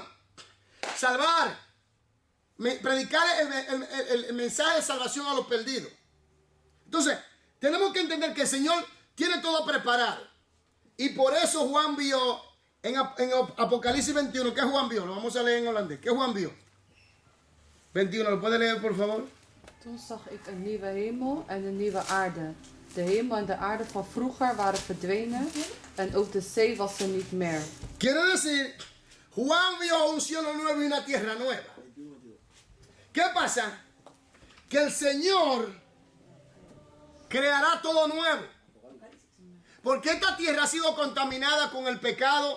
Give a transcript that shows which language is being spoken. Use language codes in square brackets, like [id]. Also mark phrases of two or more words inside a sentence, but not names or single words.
[es] Salvar, predicar el mensaje de salvación a los perdidos. Entonces, tenemos que entender que el Señor tiene todo preparado. Y por eso Juan vio en Apocalipsis 21, ¿qué Juan vio? Lo vamos a leer en holandés. ¿Qué Juan vio? 21, ¿lo puede leer, por favor? [nl] Toen zag ik een nieuwe hemel en een nieuwe aarde. De hemel en de aarde van vroeger waren verdwenen en ook de zee was er niet meer. [es] Quiere decir, Juan vio un cielo nuevo y una tierra nueva. ¿Qué pasa? Que el Señor creará todo nuevo. Porque esta tierra ha sido contaminada con el pecado.